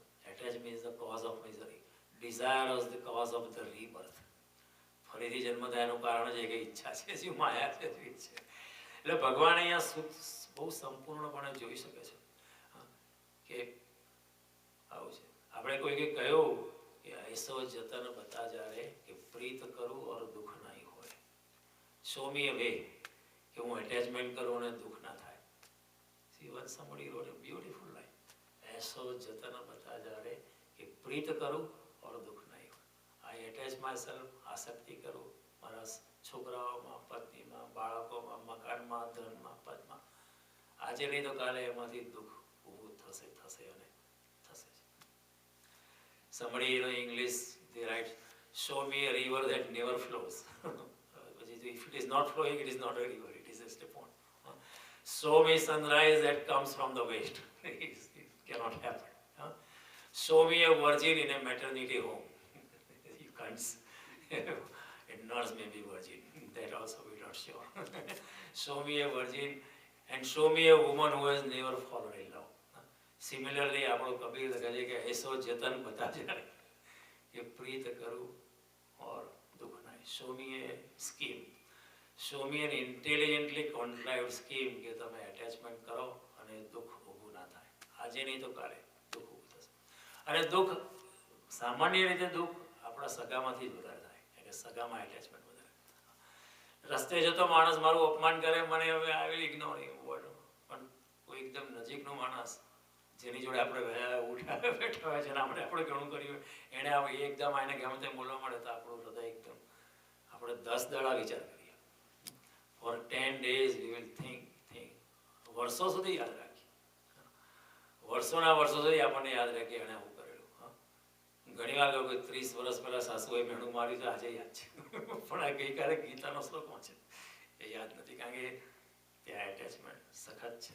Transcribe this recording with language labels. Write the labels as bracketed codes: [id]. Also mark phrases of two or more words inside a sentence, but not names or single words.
[en] Attachment is the cause of misery. Desire is the cause of the rebirth. [gu] ફરીથી જન્મ થયાનું કારણ છે કે ઈચ્છા છે, શું માયા છે, શું છે. એટલે ભગવાન અહીંયા બહુ સંપૂર્ણપણે જોઈ શકે છે કે આવું છે. આપણે કોઈને કહ્યું કે [hi] ऐसो जतन बता जा रे कि प्रीत करूँ और दुख नहीं होए. [en] Show me a way [gu] कि હું એટેચમેન્ટ કરું અને દુઃખ ના થાય. [en] See, once somebody wrote a beautiful line. [hi] ऐसो जतन बता जा रे कि प्रीत करूँ और दुख नहीं होए. [en] I attach myself, [gu] આસક્તિ કરું મારા છોકરાઓમાં, પત્નીમાં, બાળકોમાં, મકાનમાં, ધનમાં, પદમાં. આજે નહીં તો કાલે એમાંથી દુઃખ ઊભું થશે અને થશે. [en] Somebody in English, they write, show me a river that never flows. If it is not flowing, it is not a river, it is just a pond. Show me sunrise that comes from the west. It cannot happen. Show me a virgin in a maternity home. You can't. A nurse may be virgin. That also we are not sure. Show me a virgin and show me a woman who has never fallen in love. Similarly, [gu] આપણો કબીર કહે છે કે [hi] ऐसो जतन बता जाए कि प्रीत करूँ और दुख नहीं. [en] Show me a scheme. Show me an intelligently contrived scheme [gu] કે તમે attachment કરો અને દુઃખ ઊભું ના થાય. આજે નહીં તો કાલે દુઃખ ઊભું થશે. અને દુઃખ સામાન્ય રીતે દુઃખ આપણા સગામાંથી જ વધારે થાય, એટલે સગામાં એટેચમેન્ટ વધારે. રસ્તે જતો માણસ મારું અપમાન કરે, મને હવે [en] I will ignore him. [gu] પણ કોઈ એકદમ નજીકનો માણસ જેની જોડે આપણે ઉઠ્યા બેઠા હોય છે ને આપણે ઘણું કર્યું હોય, એણે એકદમ આને ગમે તેમ બોલવા મળે તો આપણું હૃદય એકદમ આપણે 10 દાડા વિચાર કરીએ. [en] ફોર 10 days we will think. [gu] વર્ષો સુધી યાદ રાખીએ, વર્ષોના વર્ષો સુધી આપણને યાદ રાખીએ એણે આવું કરેલું. ઘણી વાર કહ્યું કે 30 વર્ષ પહેલા સાસુએ મેણું માર્યું છે, આજે યાદ છે, પણ આ ગઈકાલે ગીતાનો શ્લોક વાંચે એ યાદ નથી, કારણ કે ત્યાં એટેચમેન્ટ સખત છે.